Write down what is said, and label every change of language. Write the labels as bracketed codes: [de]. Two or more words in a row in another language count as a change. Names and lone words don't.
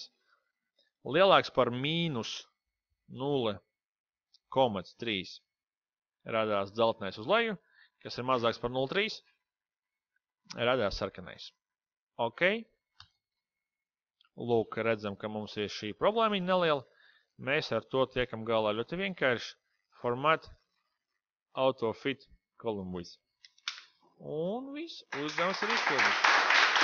[lv] Lielāks par mīnus 0,3 radās zeltnais uz leju, kas ir mazāks par 0,3, radās sarkanais. Ok. Lūk, redzam, ka mums ir šī problēmiņa neliela. Mēs ar to tiekam galā ļoti vienkārši. [en] Format, auto fit, column width. [lv] Un viss, uzdevums ir izpildīts.